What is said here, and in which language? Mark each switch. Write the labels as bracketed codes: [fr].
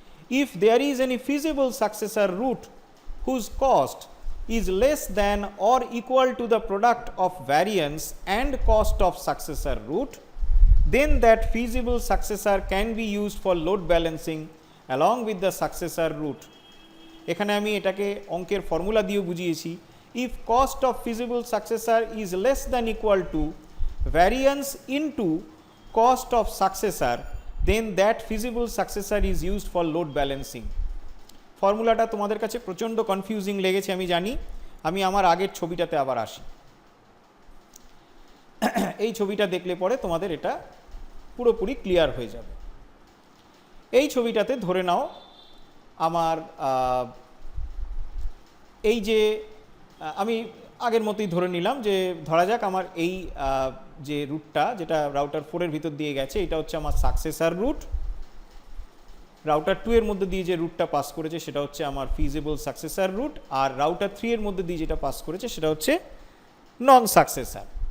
[en] If there is any feasible successor route whose cost is less than or equal to the product of variance and cost of successor route, then that feasible successor can be used for load balancing along with the successor route. [bn] এখানে আমি এটাকে অঙ্কের formula দিয়ে বুঝিয়েছি। [en] if cost of feasible successor is less than equal to variance into cost of successor, then that feasible successor is used for load balancing. [bn] ফর্মুলাটা তোমাদের কাছে প্রচণ্ড কনফিউজিং লেগেছে আমি জানি, আমি আমার আগের ছবিটাতে আবার আসি। এই ছবিটা দেখলে পরে তোমাদের এটা পুরোপুরি ক্লিয়ার হয়ে যাবে। এই ছবিটাতে ধরে নাও আমার এই যে আমি আগের মতোই ধরে নিলাম যে ধরা যাক আমার এই যে রুটটা যেটা রাউটার 4 এর ভিতর দিয়ে গেছে এটা হচ্ছে আমার সাকসেসর রুট, রাউটার 2 এর মধ্যে দিয়ে যে রুটটা পাস করেছে সেটা হচ্ছে আমার ফিজিবল সাকসেসর রুট, আর রাউটার 3 এর মধ্যে দিয়ে যেটা পাস করেছে সেটা হচ্ছে নন সাকসেসর।